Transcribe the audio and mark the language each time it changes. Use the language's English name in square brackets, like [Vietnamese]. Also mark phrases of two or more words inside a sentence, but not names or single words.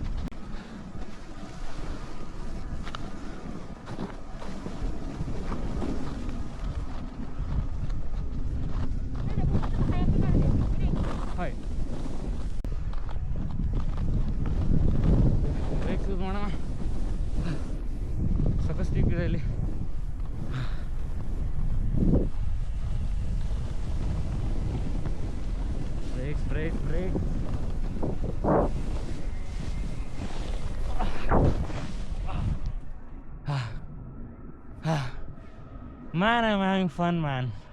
[Japanese] はい。 [Kannada] ブレーキ ಮಾಡೋಣ. ಸಾಕಷ್ಟು ಸ್ಟೀಪ್ ಇದೆ ಇಲ್ಲಿ. ಬ್ರೇಕ್. [English] Man, I'm having fun, man.